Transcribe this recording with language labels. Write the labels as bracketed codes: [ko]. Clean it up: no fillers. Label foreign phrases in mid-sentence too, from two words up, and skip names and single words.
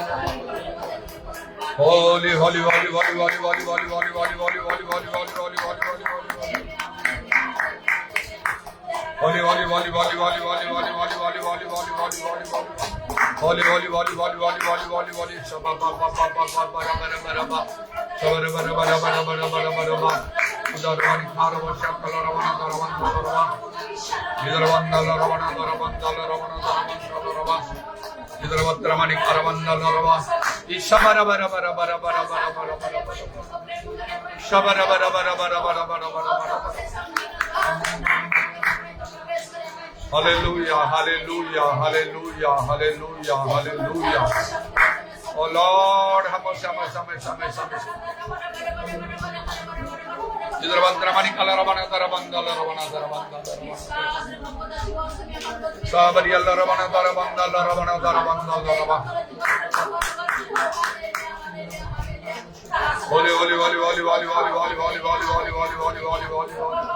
[en] Holy, holy, holy, holy, holy, holy, holy, holy, holy, holy, holy, holy, holy, holy, holy, holy. Holy, holy, holy, holy, holy, holy, holy, holy, holy, holy, holy, holy, holy, holy. Holy, holy, holy, holy, holy, holy, holy, holy. Shabba ba ba ba ba ba bara bara bara ba. Shabba bara bara bara bara bara bara ba. Udaravani kharava shakala ravana daravana daravana. Idaravandala ravana daravandala ravana daravana daravana. Idaravandramani kharavandala ravana. Ishabara bara bara bara bara bara bara bara. Shabara bara bara bara bara bara bara bara. Hallelujah, hallelujah, hallelujah, hallelujah, hallelujah. Oh Lord, have mercy, have mercy, have mercy, have mercy, have mercy. Idaravandramani kharavana daravandala ravana daravana daravana. Sabariyalla ravana daravandala ravana daravana daravana. Holy, holy, holy, holy, holy, holy, holy, holy, holy, holy, holy, holy, holy, holy, holy.